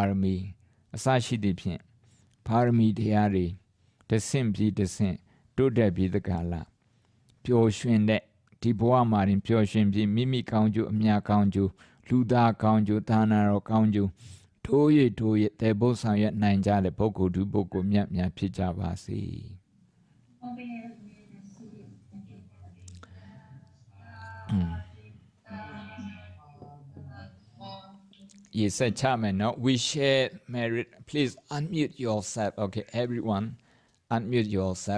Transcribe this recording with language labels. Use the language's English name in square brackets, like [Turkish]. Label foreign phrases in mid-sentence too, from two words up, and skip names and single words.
[Burmese] ရမီအစရှိသဖြင့်ပါရမီတရားတွေတဆင့်ပြီးတဆင့်တိုးတက်ပြီးတကလားပျော်ရွှင်တဲ့ဒီဘဝမှာတင်ပျော်ရွှင်ပြီးမိမိကောင်းကျိုးအမြတ်ကောင်းကျိုးလူသားကောင်းကျိုးသာနာတော်ကောင်းကျိုးထိုးရတဲ့ဘုဆောင်ရနိုင်ကြတဲ့ပုဂ္ဂိုလ်သူပုဂ္ဂိုလ်မြတ်များဖြစ်ကြပါစေ [English] Yes, Chairman. No, we share merit. Please unmute yourself. Okay, everyone, unmute yourself.